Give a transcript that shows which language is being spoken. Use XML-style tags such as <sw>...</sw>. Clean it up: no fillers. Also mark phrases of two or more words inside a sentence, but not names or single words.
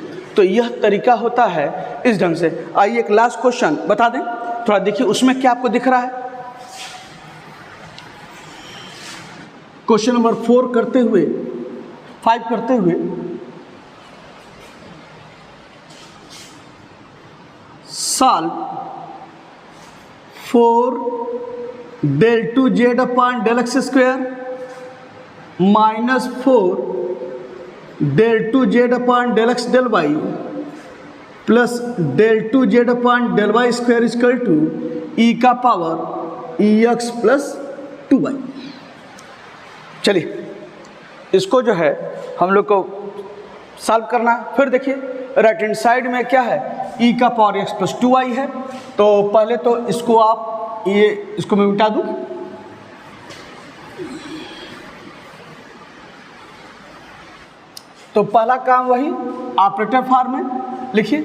<hi>तो यह तरीका होता है इस ढंग से। आइए एक</hi> <en>last question</en> <hi>बता दें, थोड़ा देखिए उसमें क्या आपको दिख रहा है।</hi> <en>question number</en> <hi>4 करते हुए 5 करते हुए सॉल्व 4</hi> <en>del 2z upon del x square माइनस 4 del 2z upon del x del y प्लस del 2z upon del y square equal to e का power ex plus 2y.</en> <hi>चलिए इसको जो है हम लोग को सॉल्व करना है। फिर देखिए</hi> <en>right hand side</en> <hi>में क्या है e का</hi> <en>power x plus 2y</en> <hi>है। तो पहले तो इसको आप इसको मैं मिटा दूं, तो पहला काम वही</hi> <en>operator form</en> <hi>में लिखिए।</hi>